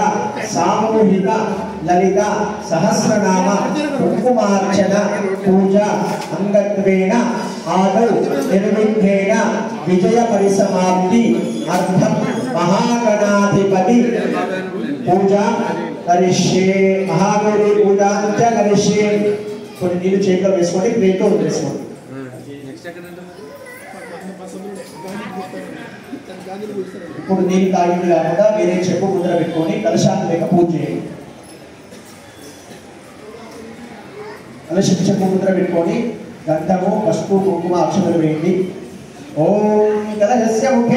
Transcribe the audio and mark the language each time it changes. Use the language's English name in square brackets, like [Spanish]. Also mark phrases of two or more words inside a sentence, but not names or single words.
[Sanskrit] सामूहिक ललिता सहस्रनाम कुंकुमार्चन पूजा अंगत्वेन आदौ निर्विघ्नेन विजय परिसमाप्ति अर्थम महागणाधिपति पूजा करिष्ये महागौरी पूजा च करिष्ये [Telugu] కొన్ని నీళ్ళు చేతిలో వేసుకోండి ప్లేట్లో వేసుకోండి ఇప్పుడు నీళ్ళు తాగింది కాకుండా వేరే చెప్పు ముద్ర పెట్టుకొని కలశాన్ని లేక పూజ చేయండి కలశం చెప్పు ముద్ర పెట్టుకొని గంధము పసుపు కుంకుమ అక్షతలు వేయండి [Sanskrit] ఓం కలశస్య ముఖే